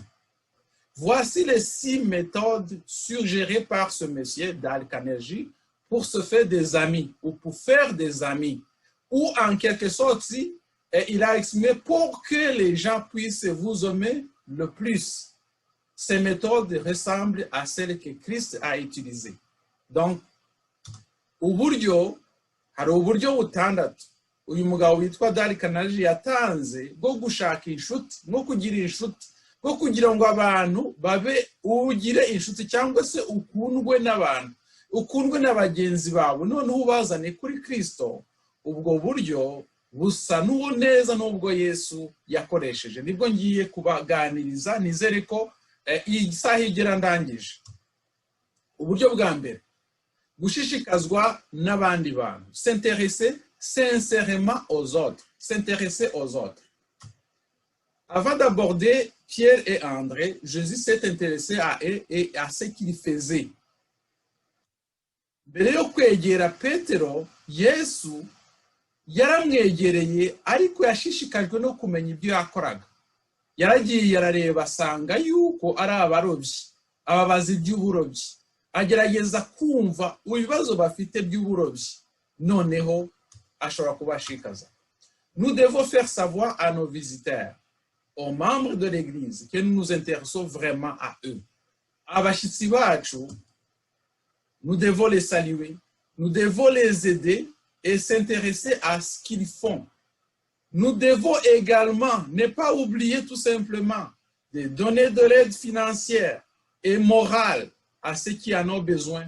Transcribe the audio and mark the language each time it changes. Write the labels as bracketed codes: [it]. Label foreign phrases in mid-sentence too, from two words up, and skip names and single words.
[fr] Voici les 6 méthodes suggérées par ce monsieur, Dale Carnegie, pour se faire des amis ou pour faire des amis. Ou en quelque sorte, il a exprimé pour que les gens puissent vous aimer le plus. Ces méthodes ressemblent à celles que Christ a utilisées. Donc, [rw] hari uburyo butandatu uyu mugabo witwa Dale Carnegie yatanze bwo gushaka inshuti no kugira inshuti, bwo kugira ngo abantu babe ugire inshuti cyangwa se ukundwe n'abantu, ukundwe n'abagenzi bawe, noneho ubazane kuri Kristo. Ubwo buryo busa n'uwo neza n'ubwo Yesu yakoresheje. Nibwo ngiye kubaganiriza, nizere ko iyi saha igera ndangije. uburyo bwa mbere gushishikazwa n'abandi bantu, [fr] s'intéresser sincèrement aux autres, s'intéresser aux autres. Avant d'aborder Pierre et André, Jésus s'est intéressé à eux et à ce qu'ils faisaient. [rw] Mbere yo kwegera Petero, Yesu yaramwegereye ariko yashishikajwe no kumenya ibyo yakoraga. Yaragiye arareba asanga yuko ari abarobyi, ababazi by'uburobyi. Agerageza kumva ibibazo bafite by'uburobyi. Noneho ashobora kubashikaza. [fr] Nous devons faire savoir à nos visiteurs, aux membres de l'église, que nous nous intéressons vraiment à eux. [rw] Abashitsi bacu, [fr] nous devons les saluer, nous devons les aider et s'intéresser à ce qu'ils font. Nous devons également ne pas oublier tout simplement de donner de l'aide financière et morale à ceux qui en ont besoin.